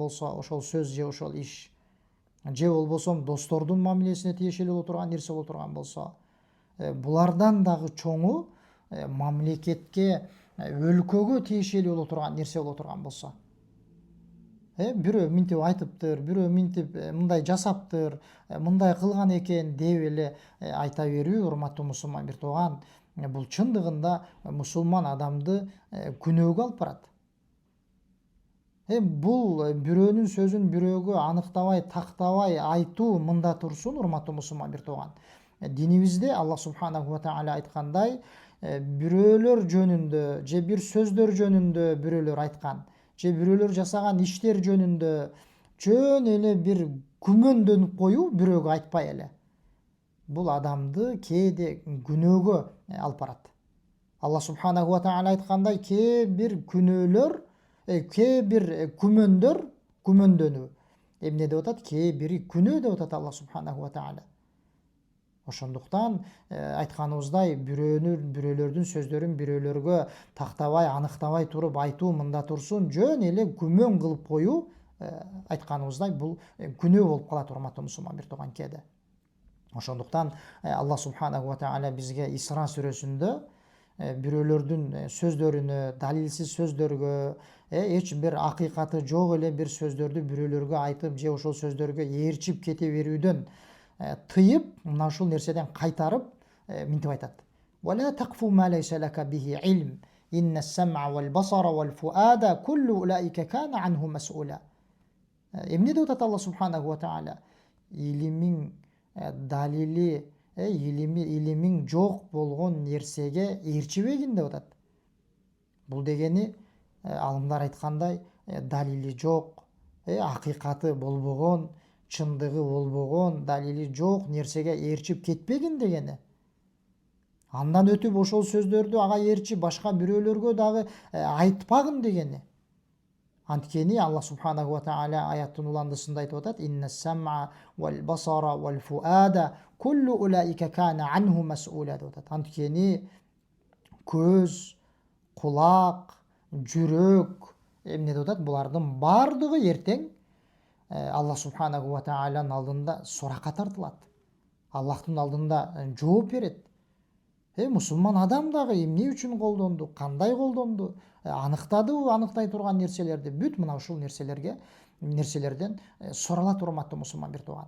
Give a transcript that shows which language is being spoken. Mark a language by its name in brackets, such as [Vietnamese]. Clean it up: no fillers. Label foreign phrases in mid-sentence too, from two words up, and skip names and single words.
[Kyrgyz] болсо, ошол сөз же ошол иш, же болбосо достордун мамилесине тиешелүү боло турган нерсе боло турган болсо, булардан дагы чоңу мамлекетке, өлкөгө тиешелүү боло турган нерсе боло турган болсо, бирөө минтип айтыптыр, бирөө минтип мындай жасаптыр, мындай кылган экен деп эле айта берүү, урматтуу мусулман бир тууган, бул чындыгында мусулман адамды күнөөгө алып барат. Бул бирөөнүн сөзүн бирөөгө аныктабай, тактабай айтуу мында турсун, урматтуу мусулман бир тууган. Динибизде [Arabic] الله سبحانه وتعالى [Kyrgyz] айткандай, бирөөлөр жөнүндө же бир сөздөр жөнүндө бирөөлөр айткан, же бирөөлөр жасаган иштер жөнүндө жөн эле бир күмөндөнүп коюу бирөөгө айтпай эле, бул адамды кээде күнөөгө алып барат. [Arabic] الله سبحانه وتعالى [Kyrgyz] айткандай, кээ бир күнөөлөр, кээ бир күмөндөнүү эмне деп атат, кээ бири күнөө деп атат [Arabic] الله سبحانه وتعالى. [Kyrgyz] Ошондуктан айтканыбыздай, бирөөлөрдүн сөздөрүн бирөөлөргө тактабай, аныктабай туруп айтуу мында турсун, жөн эле күмөн кылып коюу, айтканыбыздай, бул күнөө болуп калат, урматтуу мусулман бир тууган кээде. Ошондуктан [Arabic] الله سبحانه وتعالى [Kyrgyz] бизге Исра сүрөсүндө бирөөлөрдүн сөздөрүнө, далилсиз сөздөргө, эч бир акыйкаты жок эле бир сөздөрдү бирөөлөргө айтып, же ошол сөздөргө ээрчип кете берүүдөн тыйып, мына ушул нерседен кайтарып, минтип айтат. [Arabic] ولا تقف ما ليس لك به علم إن السمع والبصر والفؤاد كل أولئك كان عنه مسؤولا. [Kyrgyz] Эмне деп атат [Arabic] الله سبحانه وتعالى? [Kyrgyz] Илимиң далили, илимиң жок болгон нерсеге ээрчибегин деп атат. Бул дегени, алымдар айткандай, далили жок, акыйкаты болбогон, чындыгы болбогон, далили жок нерсеге ээрчип кетпегин дегени. Андан өтүп ошол сөздөрдү ага ээрчип башка бирөөлөргө дагы айтпагын дегени. Анткени [Arabic] الله سبحانه وتعالى [Kyrgyz] аяттын уландысында айтып атат: [Arabic] «إن السمع والبصر والفؤاد كل أولئك كان عنه مسؤولا» [Kyrgyz] деп атат. Анткени көз, кулак, жүрөк, эмне деп атат? Булардын бардыгы эртең [Arabic] الله سبحانه وتعالى [Kyrgyz] алдында суракка тартылат. Аллахтын алдында жооп берет. Мусулман адам дагы эмне үчүн колдонду, кандай колдонду, аныктадыбы аныктай турган нерселерди, бүт мына ушул нерселерден суралат, урматтуу мусулман бир тууган.